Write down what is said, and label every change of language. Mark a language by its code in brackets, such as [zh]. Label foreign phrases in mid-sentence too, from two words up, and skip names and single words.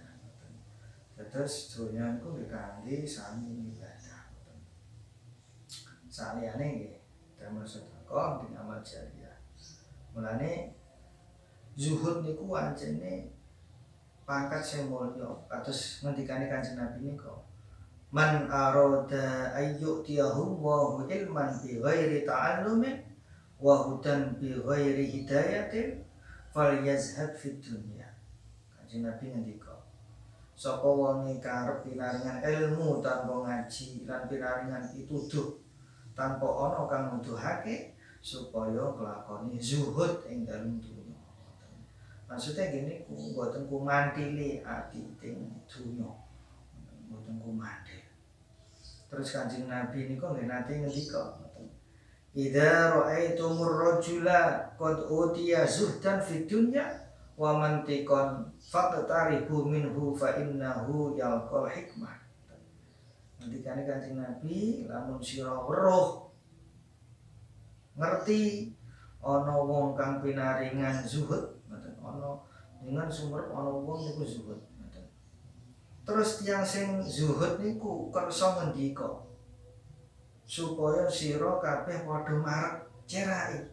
[jv] Terus donya niku nggih kangge sami ibadah. Saliyane nggih damel sedekah ing amal jariah. Mulane zuhud niku ancene pangkat sing mulya kados ngendikane Kanjeng Nabi nika. [ar] من أراد أن يؤتيه علما بغير تعلم وهدى بغير هداية فليزهد في الدنيا. [jv] Kanjeng Nabi ngendika, sapa wong karep pinaringan ilmu tanpa ngaji lan pinaringan pituduh tanpa ana kang nuduhake supaya nglakoni zuhud ing dalem dunya. [id] Maksudnya gini, [jv] mboten kumandhile ati teng dunya. Mboten kumandhil. Terus Kanjeng Nabi niku nggih nate ngendika, [ar] إذا رأيتم الرجل قد أوتي زهدا في الدنيا ومنطقا فاقتربوا منه فإنه يلقى الحكمة. [jv] Ngendikane Kanjeng Nabi, lamun sira weruh ngerti ana wong kang pinaringan zuhud, ngoten, ana dengan sumber ana wong niku zuhud, ngoten. Terus tiyang sing zuhud niku kersa ngendika supaya sira kabeh padha marek cerai.